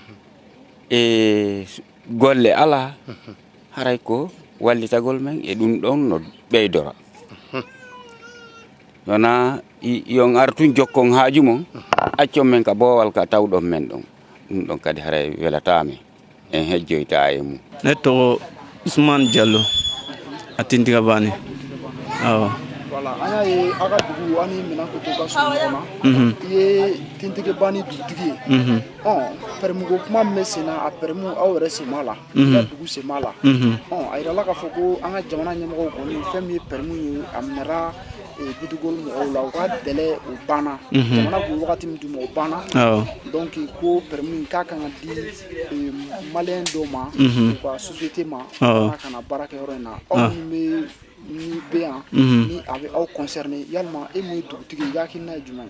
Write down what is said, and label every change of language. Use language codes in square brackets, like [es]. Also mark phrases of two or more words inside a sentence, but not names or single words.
[ff] e golle ala haray ko wallitagol men e ɗum ɗon no ɓeydora wona yon artu jokkon haaju mon accon men ka boowal ka tawɗon men ɗon ɗum ɗon kadi haray welatami en hejjoyta e mum netto Ousmane Diallo a Tintiga Bani awa [bm] voilà an y'a ye a ka dugu ani Minankoto ka surun ɲɔgɔn na i ye Tintiga Bani dugutigi ye pɛrɛmuko kuma min bɛ sen na a pɛrɛmu aw yɛrɛ sen b'a la i ka dugu sen b'a la a yirala k'a fɔ ko an ka jamana ɲɛmɔgɔw kɔni fɛn min ye pɛrɛmu ye a minɛra bitigol mɔgɔw la u ka dɛlɛ o banna jamana b'o wagati min d'u ma o banna donc ko pɛrɛmu k'a kan ka di maliyɛn dɔw ma u ka société ma ka na baara kɛ yɔrɔ in na aw min bɛ ni bɛ yan ni a bɛ aw concerné yalima e mun ye dugutigi i ka hakilina ye jumɛn ye